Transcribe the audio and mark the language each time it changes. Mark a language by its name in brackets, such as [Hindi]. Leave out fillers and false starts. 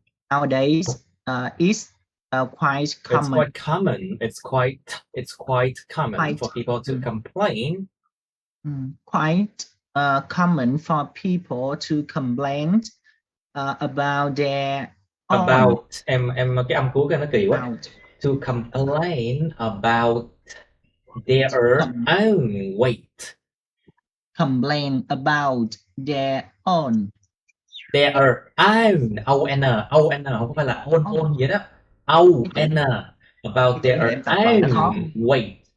[English] Nowadays, it's quite common. It's quite common for people to complain. Quite common for people to complain about their about [Vietnamese] em cái âm cuối cái nó kỳ quá. [English] To complain about their own weight. Complain about their own. Their own on [Vietnamese] không phải là on vậy đó. [English] On about their own weight.